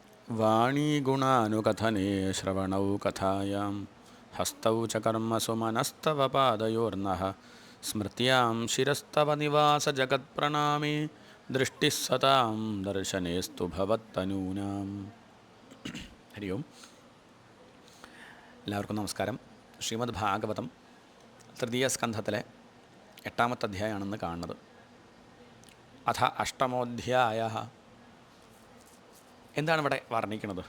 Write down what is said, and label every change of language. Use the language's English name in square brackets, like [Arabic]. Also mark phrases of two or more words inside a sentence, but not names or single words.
[Sanskrit] वाणीगुणानुकथने श्रवणौ कथायां हस्तौ च कर्मसु मनस्तव पादयोर्नः स्मृत्यां शिरस्तव निवासजगत्प्रणामे दृष्टिः सतां दर्शनेस्तु भवत्तनूनाम् ഹരി ഓം. [Malayalam] എല്ലാവർക്കും നമസ്കാരം. ശ്രീമദ് ഭാഗവതം തൃതീയ സ്കന്ധത്തിലെ 8-ാമത്തെ അധ്യായമാണെന്ന് കാണുന്നത്. [Sanskrit] അഥ അഷ്ടമോധ്യായ. [Malayalam] എന്താണ് ഇവിടെ വർണ്ണിക്കുന്നത്?